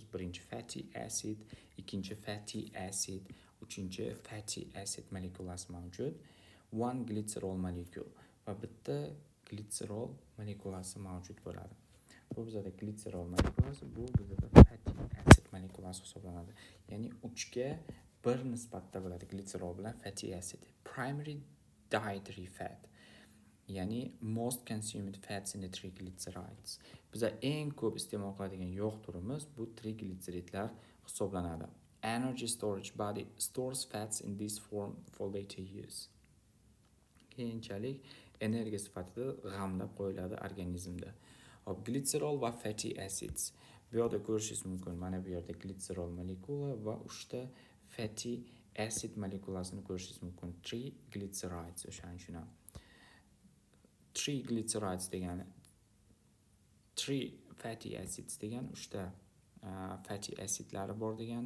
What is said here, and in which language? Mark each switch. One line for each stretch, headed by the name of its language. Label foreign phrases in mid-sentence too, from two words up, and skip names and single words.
Uzbek: Birinchi
English: fatty acid,
Uzbek: ikkinchi
English: fatty acid,
Uzbek: uchinchi
English: fatty acid
Uzbek: molekulasi mavjud. 1
English: glycerol molecule
Uzbek: va bitta glitserol molekulasi mavjud bo'ladi. Bu bizada glitserol molekulasi, bu bizada
English: fatty acid
Uzbek: molekulasi hisoblanadi. Ya'ni 3 ga 1 nisbatda bo'ladi glitserol bilan
English: fatty acid. Primary dietary fat,
Uzbek: ya'ni
English: most consumed fats in the triglycerides.
Uzbek: Biza eng ko'p iste'mol qiladigan yog' turimiz bu triglitseridlar hisoblanadi.
English: Energy storage body stores fats in this form for later use.
Uzbek: Keyinchalik energiya sifatida g'amlab qo'yiladi organizmda. Hop, glitserol va
English: fatty acids.
Uzbek: Bu yerda ko'rishingiz mumkin. Mana bu yerda glitserol molekula va 3 ta
English: fatty acid
Uzbek: molekulasini ko'rishingiz mumkin. Triglycerides o'shani tushunamiz. Triglycerides degani 3
English: fatty acids
Uzbek: degani 3 ta
English: fatty acidlari
Uzbek: bor degani.